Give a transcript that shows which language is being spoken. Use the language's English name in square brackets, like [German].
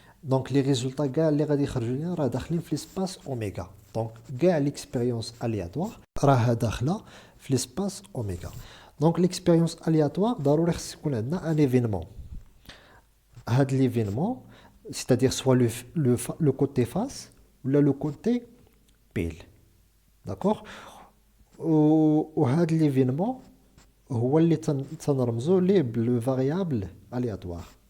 [French] Donc, les résultats [Arabic] اللي غادي يخرجوا لنا راه داخلين في [French] l'espace oméga. Donc, l'expérience aléatoire [Arabic] راه داخله في [French] l'espace oméga. Donc, l'expérience aléatoire [Arabic] ضروري خص يكون عندنا [French] un événement. هاد l'événement, c'est-à-dire soit le côté face ou le côté pile. D'accord? [Arabic] وهاد l'événement هو اللي تنرمزوا ليه بال variable aléatoire.